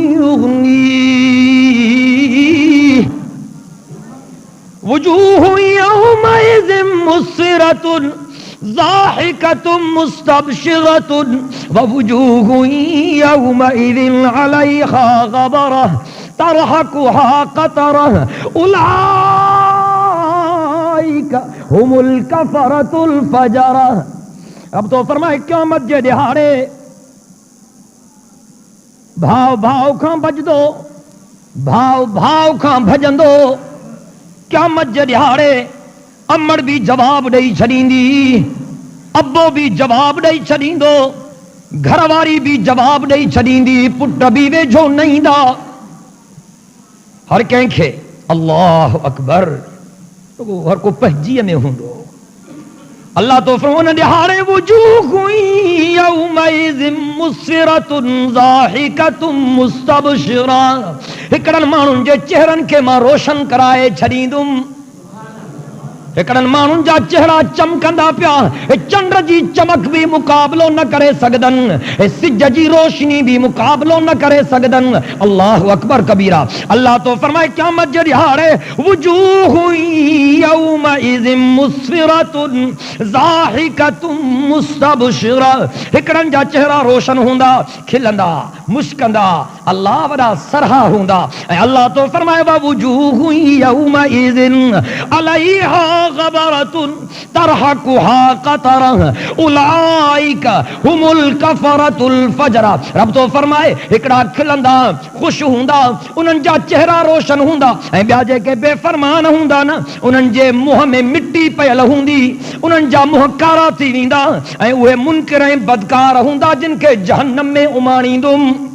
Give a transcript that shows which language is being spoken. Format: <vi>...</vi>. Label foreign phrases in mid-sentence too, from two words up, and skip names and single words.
<ar>يغنيه وجوه يومئذ مسفرة ضاحكة مستبشرة و وجوه يومئذ عليها غبرة ترهقها قترة أولئك هم الكفرة الفجرة</ar> <sd>अब तो फरमाए क़यामत जे दिहाड़े भाव भाव खां भजदो भाव भाव खां भजंदो क़यामत जे दिहाड़े अम्मड़ भी जवाब ॾेई छॾींदी अब्बो भी जवाब ॾेई छॾींदो घरवारी भी जवाब ॾेई छॾींदी पुट भी वेझो न ईंदा हर कंहिंखे</sd> <ar>الله أكبر</ar> <sd>हर को पंहिंजीअ में हूंदो अल्लाह तो फरमाए उन दिहाड़े</sd> <ar>وجوه يومئذ مسفرة ضاحكة مستبشرة</ar> <sd>हिकड़नि माण्हुनि जे चेहरनि खे मां रोशन कराए छॾींदुमि हिकड़नि माण्हुनि जा चेहरा चमकंदा पिया, चंड जी चमक भी मुकाबलो न करे सघदनि, सिज जी रोशनी भी मुकाबलो न करे सघदनि।</sd> <ar>الله أكبر كبيرا.</ar> <sd>अल्लाह तो फरमाए क़यामत जे ॾिहाड़े</sd> <ar>وجوه يومئذ مسفرة ضاحكة مستبشرة,</ar> <sd>हिकड़नि जा चेहरा रोशन हूंदा, खिलंदा, मुस्कंदा, अल्लाह वॾा सरहा हूंदा। ऐं अल्लाह तो फरमाए</sd> <ar>وجوه يومئذ عليها غبرة ترهقها قترة أولئك هم الكفرة الفجرة.</ar> <sd>रब तो फरमाए हिकड़ा खिलंदा, खुश हूंदा, उन्हनि जा चेहरा रोशन हूंदा, ऐं ॿिया जेके बेफ़रमान हूंदा न, उन्हनि जे मुंहं में मिटी पयल हूंदी, उन्हनि जा मुंह कारा थी वेंदा, ऐं उहे मुनकिर ऐं बदकार हूंदा जिन खे जहन्नम में उमाणींदुमि।</sd>